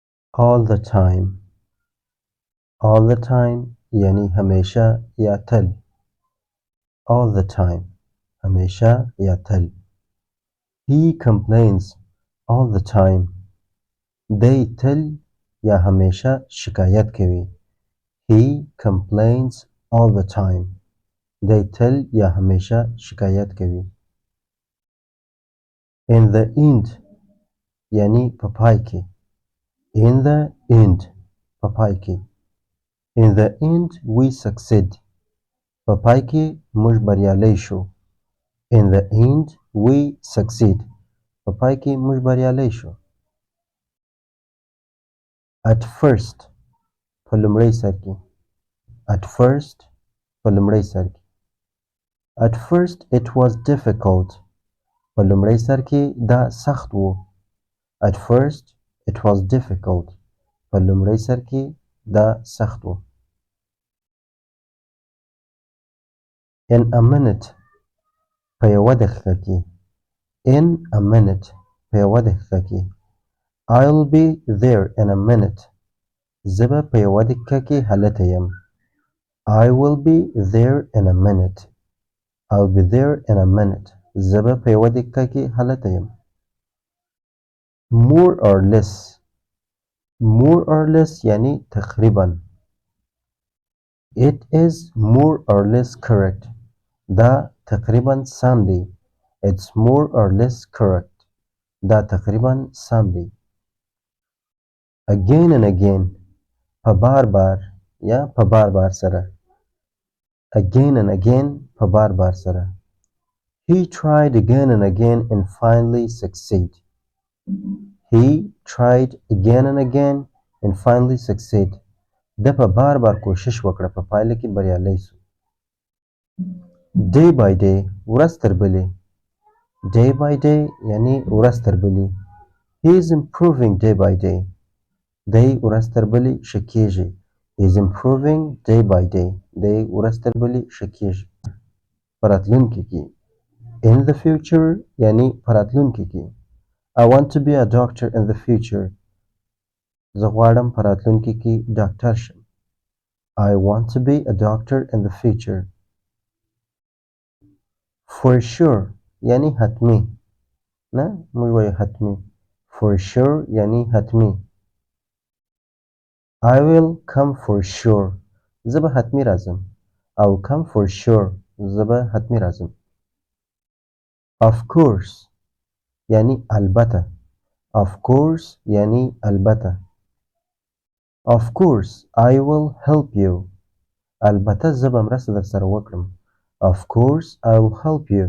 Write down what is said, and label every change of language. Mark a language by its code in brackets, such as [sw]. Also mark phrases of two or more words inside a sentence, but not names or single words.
[en] all the time. all the time [ps] یعنی همیشه یا تل. [en] all the time [ps] همیشه یا تل. [en] he complains all the time. [ps] دی تل یا همیشه شکایت کوي. [en] he complains all the time. [ps] دی تل یا همیشه شکایت کوي. [en] in the end [ps] یعنی په پای کې. [en] in the end [ps] په پای کې. [en] in the end we succeed. [ps] په پای کې موږ بریالي شو. [en] in the end we succeed. [ps] په پای کې موږ بریالي شو. [en] at first [ps] په لومړي سر کې. [en] at first [ps] په لومړي سر کې. [en] at first it was difficult. [ps] په لومړي سر کې دا سخت و. [en] at first it was difficult. [ps] په لومړي سر کې دا سخت و. [en] in a minute [ps] په یوه دقیقه کې. [en] in a minute [ps] په یوه دقیقه کې. [en] I'll be there in a minute. [ps] زه به په یوه دقیقه کې هلته یم. [en] I will be there in a minute. I'll be there in a minute. [ps] زه به په یوه دقیقه کې هلته یم. [en] more or less. more or less [ps] یعنی تقریبا. [en] it is more or less correct. [ps] دا تقریبا سم دی. [en] it's more or less correct. [ps] دا تقریبا سم دی. [en] again and again [ps] په بار بار یا په بار بار سره. [en] again and again [ps] په بار بار سره. [en] he tried again and again and finally succeed. he tried again and again and finally succeed. [ps] ده په بار بار کوشش وکړه په پایله کې بریالی سو. [en] day by day [ps] ورځ تر بلې. [en] day by day [ps] یعنی ورځ تر بلې. [en] he is improving day by day. [ps] دی ورځ تر بلې ښه کېږي. [en] he is improving day by day. [ps] دی ورځ تر بلې ښه کېږي. په راتلونکي کې. [en] in the future [ps] یعنی په راتلونکي کې. [en] I want to be a doctor in the future. [ps] زه غواړم په راتلونکي کې ډاکټر شم. [en] I want to be a doctor in the future. for sure [ps] یعنی حتمی. نه موږ وایو حتمی. [en] for sure [ps] یعنی حتمی. [en] I will come for sure. [ps] زه به حتمی راځم. [en] I will come for sure. [ps] زه به حتمی راځم. [en] of course [ps] یعنی البته. [en] of course [ps] یعنی البته. [en] of course I will help you. [ps] البته زه به مرسته در سره وکړم. [en] of course I will help you.